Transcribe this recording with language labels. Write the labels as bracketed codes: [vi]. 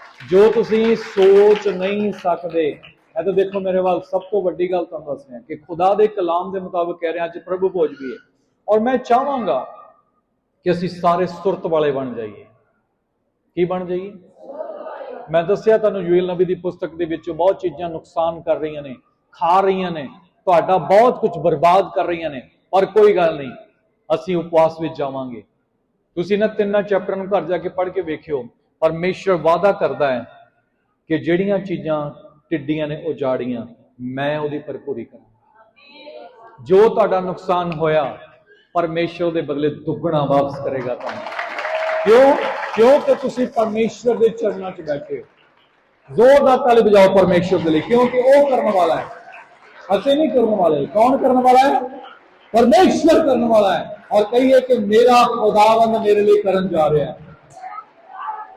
[pa] ਜੋ ਤੁਸੀਂ ਸੋਚ ਨਹੀਂ ਸਕਦੇ। ਇਹ ਤਾਂ ਦੇਖੋ ਮੇਰੇ ਵੱਲ, ਸਭ ਤੋਂ ਵੱਡੀ ਗੱਲ ਤੁਹਾਨੂੰ ਦੱਸ ਰਿਹਾ ਕਿ ਖੁਦਾ ਦੇ ਕਲਾਮ ਦੇ ਮੁਤਾਬਕ ਕਹਿ ਰਿਹਾ ਅੱਜ ਪ੍ਰਭੂ ਭੋਜ ਵੀ ਹੈ। ਔਰ ਮੈਂ ਚਾਹਾਂਗਾ ਕਿ ਅਸੀਂ ਸਾਰੇ ਸੁਰਤ ਵਾਲੇ ਬਣ ਜਾਈਏ। ਕੀ ਬਣ ਜਾਈਏ? ਮੈਂ ਦੱਸਿਆ ਤੁਹਾਨੂੰ ਯੂਐਲ ਨਬੀ ਦੀ ਪੁਸਤਕ ਦੇ ਵਿੱਚ ਬਹੁਤ ਚੀਜ਼ਾਂ ਨੁਕਸਾਨ ਕਰ ਰਹੀਆਂ ਨੇ। खा रही ने, ਤੁਹਾਡਾ [hi] बहुत कुछ बर्बाद कर रही [pa] ने, पर कोई गल नहीं, ਅਸੀਂ उपवास ਵਿੱਚ ਜਾਵਾਂਗੇ। ਤੁਸੀਂ ਨਾ ਤਿੰਨਾਂ ਚੈਪਟਰਾਂ ਨੂੰ ਘਰ ਜਾ ਕੇ ਪੜ੍ਹ ਕੇ ਵੇਖਿਓ। ਪਰਮੇਸ਼ਰ ਵਾਅਦਾ ਕਰਦਾ ਹੈ ਕਿ ਜਿਹੜੀਆਂ ਚੀਜ਼ਾਂ ਟਿੱਡੀਆਂ ਨੇ ਉਜਾੜੀਆਂ, ਮੈਂ ਉਹਦੀ ਭਰਪੂਰੀ ਕਰਾਂ। ਜੋ ਤੁਹਾਡਾ ਨੁਕਸਾਨ ਹੋਇਆ, ਪਰਮੇਸ਼ਰ ਦੇ ਬਦਲੇ ਦੁੱਗਣਾ ਵਾਪਸ ਕਰੇਗਾ ਤੁਹਾਨੂੰ। ਕਿਉਂ? ਕਿਉਂਕਿ ਤੁਸੀਂ ਪਰਮੇਸ਼ਰ ਦੇ ਚਰਨਾਂ 'ਚ ਬੈਠੇ ਹੋ। [hi] जोरदार ताली बजाओ परमेश्वर के लिए, क्योंकि वो करने वाला है, ऐसे नहीं करने वाले। कौन करने वाला है? परमेश्वर करने वाला है। और कहिए कि मेरा खुदावंद मेरे लिए करन जा रहा है।